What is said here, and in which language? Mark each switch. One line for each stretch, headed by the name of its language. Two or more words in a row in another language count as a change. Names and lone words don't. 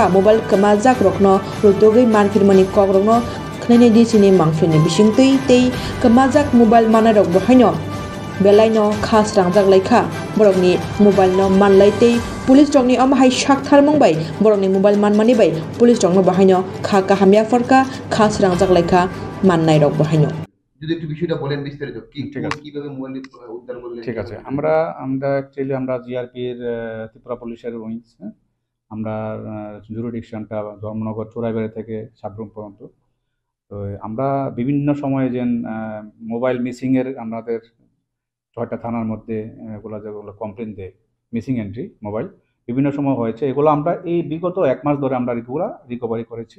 Kok Borok: मबाइल कमा जाक रकनो रुतुगै मानफिरमनि कक रकनो खनैनि दिसिनि मांफिरनि बिसिंतै तै कमा जाक मबाइल माना रक बहायनो बेलायनो खास रांजाक लायखा बरकनि मबाइल न मानलायतै पुलिस रकनि अमहाय साकथार मंबाय बरकनि मोबाइल मानमानि बाय पुलिस रकनो बाहायनो खा काहामिया फरका खास रांजाक लायखा माननाय रक बाहायनो
Bangla: যদি একটু বিষয়টা বলেন বিস্তারিত কিভাবে মোবাইল উদ্ধার করলেন। ঠিক আছে, আমরা অ্যাকচুয়ালি আমরা জিআরপির ত্রিপুরা পুলিশের উইংস, আমরা জুরিডিকশনটা ধর্মনগর চোরাইবাড়ি থেকে সাবরুম পর্যন্ত। তো আমরা বিভিন্ন সময়ে যে মোবাইল মিসিংয়ের আমাদের 6টা থানার মধ্যে যেগুলো কমপ্লেন দেয়
English: missing entry mobile
Bangla: বিভিন্ন সময় হয়েছে, এগুলো আমরা এই বিগত 1 মাস ধরে আমরা রিকভারি করেছি।